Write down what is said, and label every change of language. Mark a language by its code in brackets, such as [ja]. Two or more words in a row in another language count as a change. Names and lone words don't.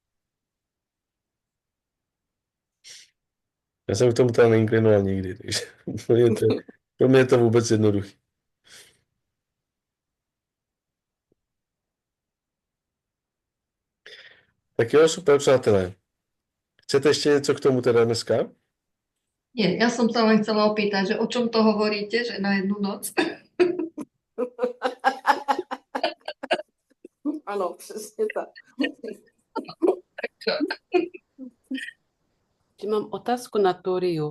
[cs] Já jsem k tomu teda neinklinoval nikdy, takže pro mě je to vůbec jednoduchý. Tak jo, super, přátelé. Chcete ještě něco k tomu teda dneska? [sk] Nie, ja som sa len chcela opýtať, že o čom to hovoríte, že na jednu noc? [cs] Ano, přesně tak. [sk] Ešte mám otázku na Túriu.